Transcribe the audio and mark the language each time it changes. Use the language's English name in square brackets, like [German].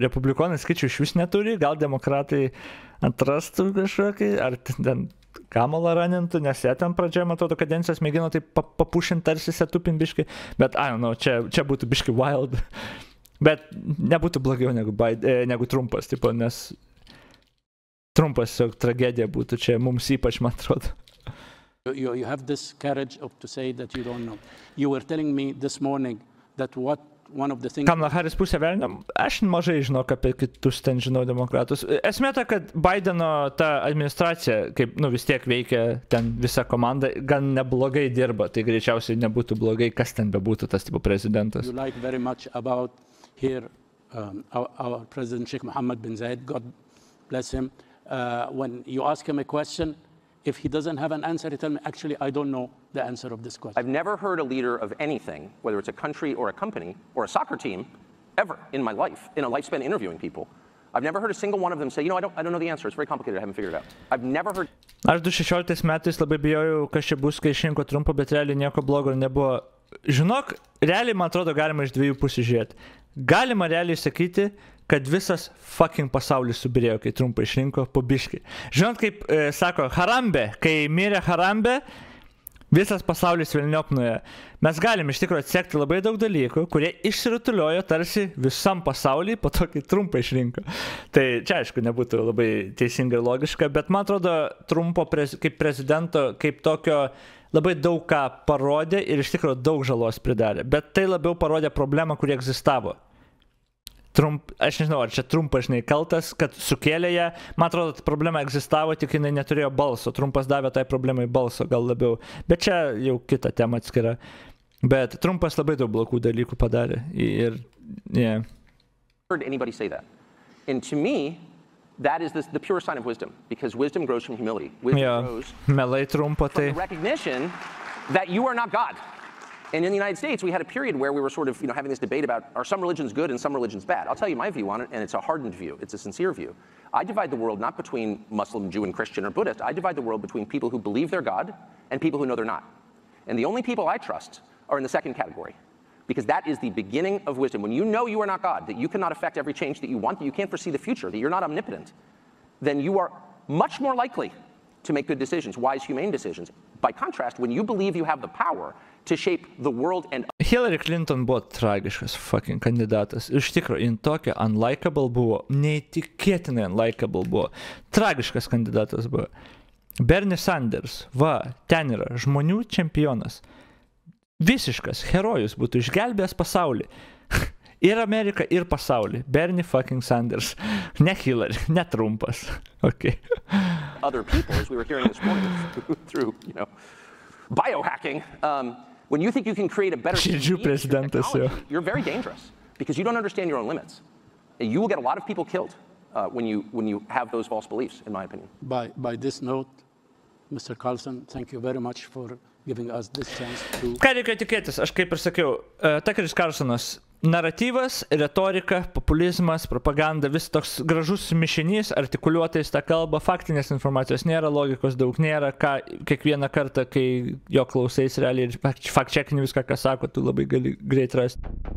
[Lithuanian] Republikonai skaičių iš vis neturi, gal demokratai atrastų kažkokį, ar ten Kamalą ranintų, nes jie ten pradžioje, man atrodo, kadencijos mėgino tai papušinti tarsi setupin biški, bet, čia būtų biški wild. Bet nebūtų blogiau negu Trumpas, tipo, nes Trumpas tragedija būtų čia mums ypač, man atrodo. [English] You have this courage to say that you don't know. You were telling me this morning that one of the things... [Lithuanian] Kamala Harris pusė velnio, aš mažai žinau apie kitus ten žinau demokratus. Esmė ta, kad Bideno ta administracija, kaip, vis tiek veikia ten visa komanda, gan neblogai dirba, tai greičiausiai nebūtų blogai, kas ten bebūtų tas tipo prezidentas. [English] You like very much about here our President Sheikh Mohammed bin Zayed, God bless him, when you ask him a question, if he doesn't have an answer, he tells me, actually, I don't know the answer of this question. I've never heard a leader of anything, whether it's a country or a company or a soccer team, ever in my life, in a lifespan interviewing people. I've never heard a single one of them say, I don't know the answer. It's very complicated. I haven't figured it out. I've never heard... [Lithuanian] Aš 2016 metais labai bijojau, kas čia bus, kai išrinko Trumpą, bet realiai nieko blogo nebuvo. Žinok, realiai, man atrodo, galima iš dviejų pusių žiūrėti. Galima realiai sakyti, kad visas fucking pasaulis subirėjo, kai Trumpą išrinko po biškį. Žinot, kaip sako Harambe, kai mirė Harambe, visas pasaulis velniop nuėjo. Mes galim iš tikrųjų atsekti labai daug dalykų, kurie išsirutuliojo tarsi visam pasauliui po to, kai Trumpą išrinko. Tai čia, aišku, nebūtų labai teisinga ir logiška, bet man atrodo, Trumpo kaip prezidento, kaip tokio labai daug ką parodė ir iš tikrųjų daug žalos pridarė. Bet tai labiau parodė problemą, kuri egzistavo. Aš nežinau, ar čia Trumpas, kaltas, kad sukėlė ją. Man atrodo, problema egzistavo, tik jinai neturėjo balso. Trumpas davė tai problemai balso, gal labiau. Bet čia jau kita tema atskira. Bet Trumpas labai daug blogų dalykų padarė. Ir, yeah. [English] Heard anybody say that. And to me, that is the pure sign of wisdom, because wisdom grows from humility. Wisdom grows [Lithuanian] Melai Trumpo, [English] from the recognition that you are not God. And in the United States, we had a period where we were sort of, having this debate about, are some religions good and some religions bad? I'll tell you my view on it, and it's a hardened view. It's a sincere view. I divide the world not between Muslim, Jew, and Christian or Buddhist. I divide the world between people who believe they're God and people who know they're not. And the only people I trust are in the second category, because that is the beginning of wisdom. When you know you are not God, that you cannot affect every change that you want, that you can't foresee the future, that you're not omnipotent, then you are much more likely to make good decisions, wise, humane decisions. By contrast, when you believe you have the power to shape the world and... [Lithuanian] Hillary Clinton buvo tragiškas fucking kandidatas. Iš tikrųjų, jin tokia unlikable buvo, neįtikėtinai unlikable buvo. Tragiškas kandidatas buvo. Bernie Sanders, ten yra žmonių čempionas. Visiškas herojus būtų išgelbėjęs pasaulį. Ir Ameriką, ir pasaulį. Bernie fucking Sanders. Ne Hillary, ne Trumpas. Okay. [English] Other people, as we were hearing this morning through, biohacking, when you think you can create a better technology, you're very dangerous because you don't understand your own limits. And you will get a lot of people killed when you have those false beliefs, in my opinion. By this note, Mr. Carlson, thank you very much for giving us this chance to... [Lithuanian] Ką reikia tikėtis? Aš kaip ir sakiau, Tuckeris Carlsonas, naratyvas, retorika, populizmas, propaganda, vis toks gražus mišinys, artikuliuotais tą kalbą, faktinės informacijos nėra, logikos daug nėra, kiekvieną kartą, kai jo klausais realiai ir fact-checkini viską, ką sako, tu labai gali greit rasti.